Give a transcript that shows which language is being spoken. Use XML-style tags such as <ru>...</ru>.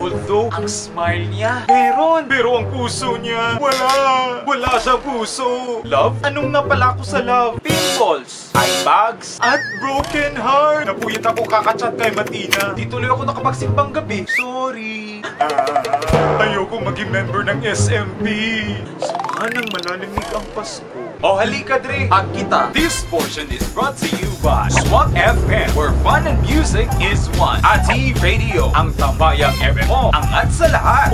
<tl>Although, ang smile niya, meron. Pero ang puso niya, wala. Wala siyang puso. Love? Anong napala ko sa love?</tl> <en>Pimples, eye bags, at broken heart.</en> <tl>Napuyat ako kakachat kay Matina. Di tuloy ako nakapagsimbang gabi. Sorry. Ayoko maging member ng SMP. Samahan ng malalamig ang Pasko. Oh, halika Dre, at kita.</tl> <en>This portion is brought to you by Swak FM, where fun and music is one.</en> <tl>At Radio, ang tambayang FM mo, angat sa lahat.</tl>